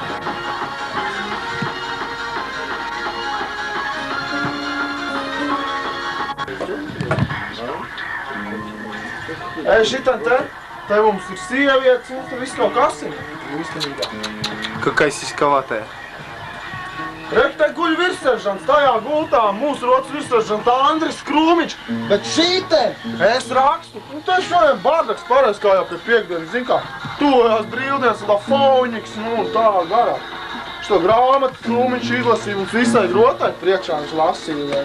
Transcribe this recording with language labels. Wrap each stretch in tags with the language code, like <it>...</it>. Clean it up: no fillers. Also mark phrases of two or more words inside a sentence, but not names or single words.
<lv>Ej, šitam te mums ir sievietes, un tur viss kaut kas ir.</lv> <ru>Какая сиськоватая.</ru> <lv>Rek, te guļ virsseržants, tajā gultā mūsu rotas virsseržants Andris Krūmiņš, bet šīte es rakstu. Un te šodien bardaks pareiz, kā jau pie piekdienas, zin kā, tuvojās brīvdienas, Lafoņģis, nu tā garā. Šo grāmatu Krūmiņš izlasīja mums visai grotai priekšā viņš lasīja.</lv>